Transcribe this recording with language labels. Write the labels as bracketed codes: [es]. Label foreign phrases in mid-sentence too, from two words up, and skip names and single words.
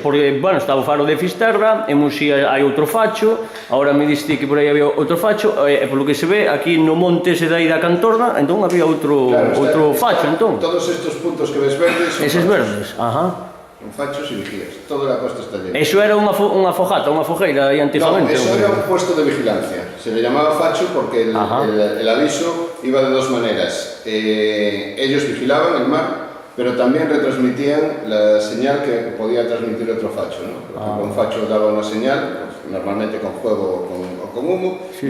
[gl] Porque, bueno, estaba o faro de Fisterra, en Muxía hai outro facho, agora me diste que por aí había outro facho, e polo que se ve, aquí no monte ese dai da Cantorna, entón había outro facho, entón. [es] Todos estos puntos que ves verdes son [gl] eses verdes, ajá. [es] Son fachos y vigías, toda la costa está llena. [gl] Eso era unha fogata, unha fogueira aí antigamente? [es] No, eso era un puesto de vigilancia. Se le llamaba facho porque el aviso iba de dos maneras. Ellos vigilaban el mar, pero también retransmitían la señal que podía transmitir otro facho, ¿no? Por ejemplo, un facho daba una señal, pues, normalmente con fuego o con humo, sí.